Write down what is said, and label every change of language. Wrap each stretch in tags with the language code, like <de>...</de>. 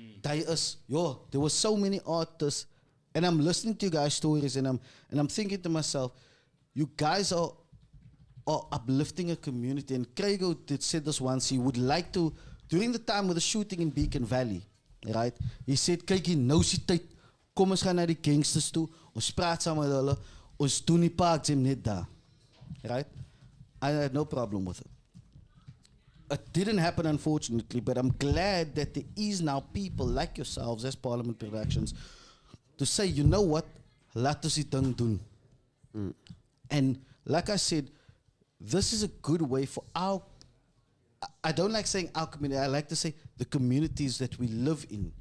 <en>There were so many artists, and I'm listening to you guys' stories, and I'm thinking to myself, you guys are uplifting a community. And Krego did said this once. He would like to, during the time of the shooting in Beacon Valley, right? He said,</en> <af>"Kyk, nou is die tyd. Kom ons gaan na die gangsters toe. Ons praat saam met hulle. Ons doen die park gym net daar."</af> <en>Right? I had no problem with it. It didn't happen, unfortunately, but I'm glad that there is now people like yourselves as Parliament Productions to say, you know what,</en> <af>laat ons die ding doen.</af> <en>And like I said, this is a good way for I don't like saying our community, I like to say the communities that we live in.</en>